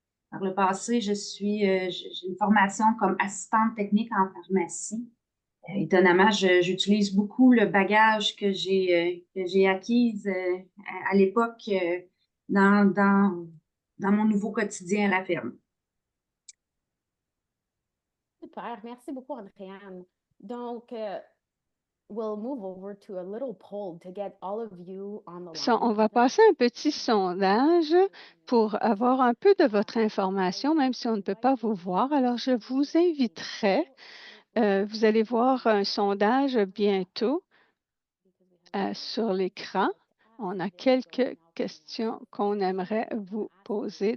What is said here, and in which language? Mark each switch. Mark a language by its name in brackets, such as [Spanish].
[French] Par le passé, j'ai une formation comme assistante technique en pharmacie. Étonnamment, j'utilise beaucoup le bagage que j'ai acquis à l'époque dans mon nouveau quotidien à la ferme. Super, merci beaucoup, Andréane. [English] Donc, we'll move over to a little poll to get all of you on the line. [French] On va passer un petit sondage pour avoir un peu de votre information, même si on ne peut pas vous voir. Alors, je vous inviterai, vous allez voir un sondage bientôt sur l'écran. On a quelques questions qu'on aimerait vous poser.